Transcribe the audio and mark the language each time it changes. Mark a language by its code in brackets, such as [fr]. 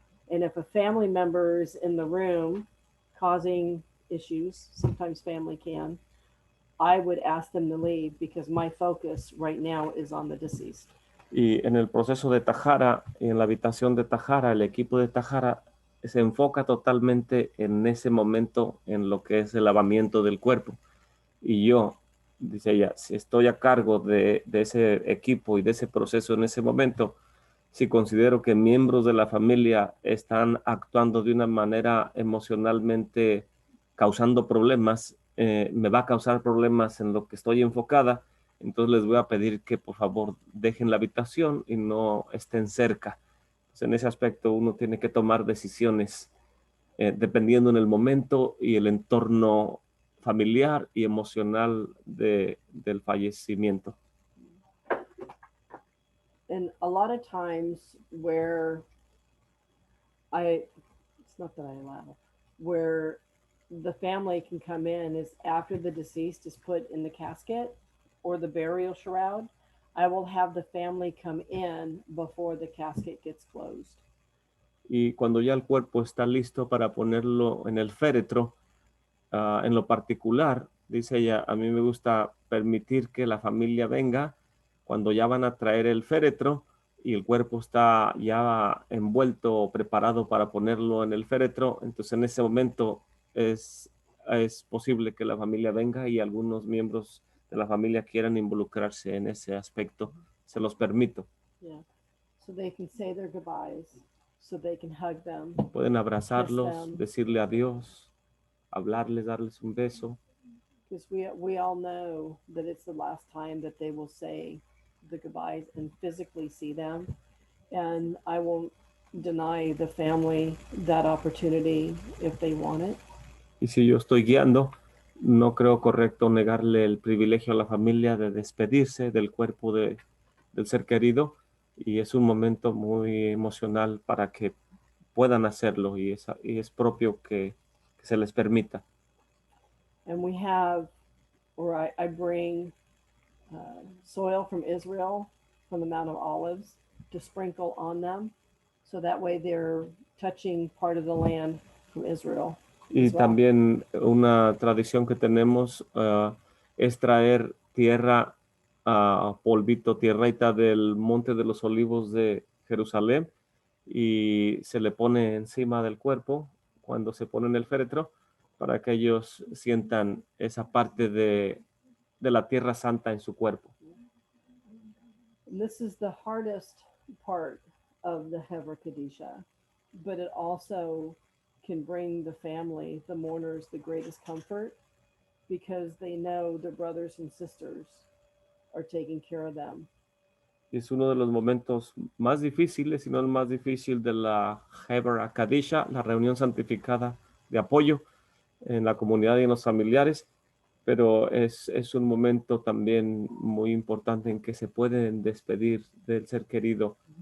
[en] And if a family member is in the room causing issues, sometimes family can, I would ask them to leave because my focus right now is on the deceased. [es] Y en el proceso de Tahara, en la habitación de Tahara, el equipo de Tahara se enfoca totalmente en ese momento en lo que es el lavamiento del cuerpo. Y yo, dice ella, si estoy a cargo de ese equipo y de ese proceso en ese momento, si considero que miembros de la familia están actuando de una manera emocionalmente causando problemas, me va a causar problemas en lo que estoy enfocada, entonces les voy a pedir que por favor dejen la habitación y no estén cerca. Entonces, en ese aspecto uno tiene que tomar decisiones dependiendo en el momento y el entorno familiar y emocional del fallecimiento. [en] And a lot of times where it's not that I allow, where the family can come in is after the deceased is put in the casket or the burial shroud, I will have the family come in before the casket gets closed. [es] Y cuando ya el cuerpo está listo para ponerlo en el féretro, en lo particular, dice ella, a mí me gusta permitir que la familia venga cuando ya van a traer el féretro y el cuerpo está ya envuelto, preparado para ponerlo en el féretro, entonces en ese momento es posible que la familia venga y algunos miembros de la familia quieran involucrarse en ese aspecto. Se los permito. [en] Yeah. So they can say their goodbyes, so they can hug them. [es] Pueden abrazarlos, [en] them. [es] decirle adiós, hablarles, darles un beso. [en] Because we all know that it's the last time that they will say the goodbyes and physically see them. And I won't deny the family that opportunity if they want it. [es] Y si yo estoy guiando, no creo correcto negarle el privilegio a la familia de despedirse del cuerpo del ser querido. Y es un momento muy emocional para que puedan hacerlo y es propio que se les permita. [en] And we have, or I bring soil from Israel, from the Mount of Olives, to sprinkle on them. So that way they're touching part of the land from Israel. [es] Y [en] as well. [es] también una tradición que tenemos es traer tierra, polvito, tierrita del Monte de los Olivos de Jerusalén y se le pone encima del cuerpo cuando se pone en el féretro para que ellos sientan esa parte de la tierra santa en su cuerpo. [en] And this is the hardest part of the Javurah Kadisha, but it also can bring the family, the mourners, the greatest comfort because they know their brothers and sisters are taking care of them. [es] Es uno de los momentos más difíciles, si no el más difícil de la Javurah Kadisha, la reunión santificada de apoyo en la comunidad y en los familiares, pero es un momento también muy importante en que se pueden despedir del ser querido.